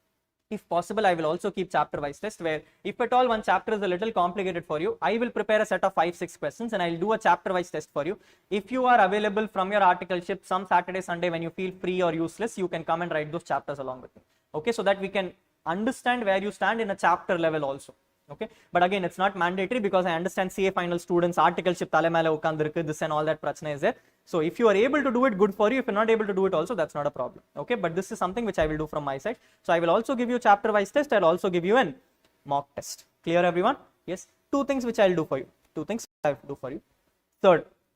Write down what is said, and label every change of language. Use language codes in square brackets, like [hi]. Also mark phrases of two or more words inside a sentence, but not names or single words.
[en] Where if at all one chapter is a little complicated for you, I will prepare a set of 5-6 questions and I'll do a chapter wise test for you. If you are available from your articleship some Saturday, Sunday when you feel free or useless, you can come and write those chapters along with me. Okay, so that we can understand where you stand in a chapter level also. Okay, but again, it's not mandatory, because I understand CA final students articleship [ta] தலை மேல உக்காந்திருக்கு, [en] this and all that prachna is there. So if you are able to do it, good for you. If you're not able to do it also, that's not a problem. Okay, but this is something which I will do from my side. So I will also give you chapter wise test. I'll also give you an mock test. Clear, everyone? Yes, 2 things which I'll do for you.